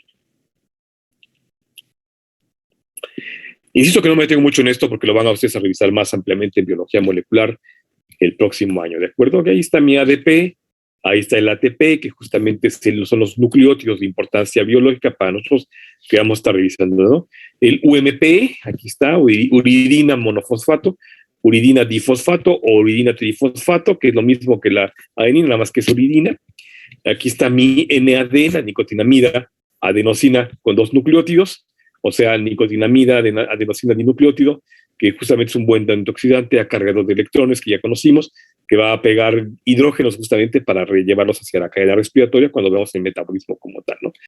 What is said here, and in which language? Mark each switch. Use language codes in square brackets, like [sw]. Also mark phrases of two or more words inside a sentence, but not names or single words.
[es] Insisto que no me detengo mucho en esto porque lo van a ustedes a revisar más ampliamente en biología molecular el próximo año, ¿de acuerdo? Que ahí está mi ADP, ahí está el ATP, que justamente son los nucleótidos de importancia biológica para nosotros que vamos a estar revisando, ¿no? El UMP, aquí está, uridina monofosfato, uridina difosfato o uridina trifosfato, que es lo mismo que la adenina, nada más que es uridina. Aquí está mi NAD, la nicotinamida adenosina con 2 nucleótidos, o sea, nicotinamida adenosina dinucleótido, que justamente es un buen antioxidante a cargador de electrones que ya conocimos, que va a pegar hidrógenos justamente para llevarlos hacia la cadena respiratoria cuando vemos el metabolismo como tal, ¿no?